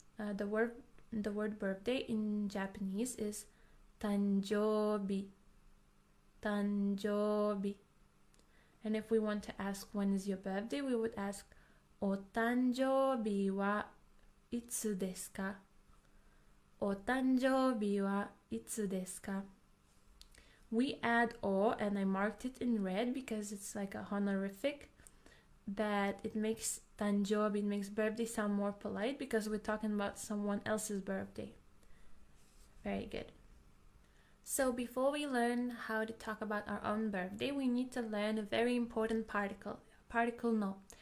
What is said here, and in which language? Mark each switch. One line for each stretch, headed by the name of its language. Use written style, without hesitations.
English: The word birthday in Japanese is 誕生日.
Japanese: 誕生日.
English: And if we want to ask when is your birthday, we would ask
Japanese: お誕生日はいつですか? お誕生日はいつですか?
English: We add o, and I marked it in red because it's like a honorific, that it makes 誕生日, it makes birthday sound more polite because we're talking about someone else's birthday. Very good. So before we learn how to talk about our own birthday, we need to learn a very important particle, particle no.